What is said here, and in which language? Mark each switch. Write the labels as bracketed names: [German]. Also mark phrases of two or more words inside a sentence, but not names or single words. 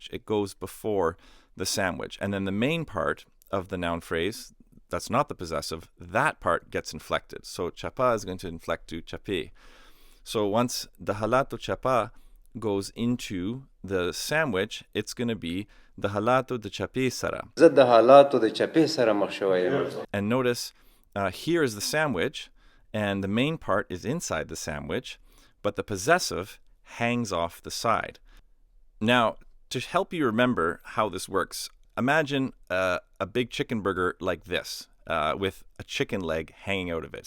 [English] It goes before the sandwich. And then the main part of the noun phrase, that's not the possessive, that part gets inflected. So chapa is going to inflect to chape. So once the [Pashto] حلاتو چپه [English] goes into the sandwich, it's going to be the [Pashto] حلاتو د چپې سره. زه د حلاتو د چپې سره مخ شوی یم. [English] And notice here is the sandwich, and the main part is inside the sandwich, but the possessive hangs off the side. Now, to help you remember how this works, imagine a big chicken burger like this, with a chicken leg hanging out of it.